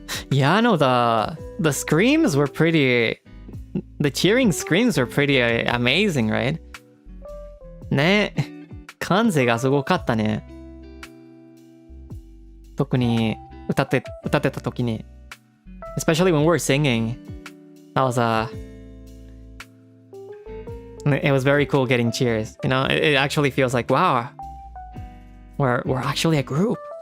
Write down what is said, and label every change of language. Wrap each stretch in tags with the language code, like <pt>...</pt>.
<en>Yeah, no, the screams were pretty. The cheering screams were pretty amazing, right?</en> <ja>ね、感性がすごかったね。特に歌ってた時に。</ja> <en>Especially when we're singing. That was it was very cool getting cheers. You know, it actually feels like, wow, we're actually a group.</en>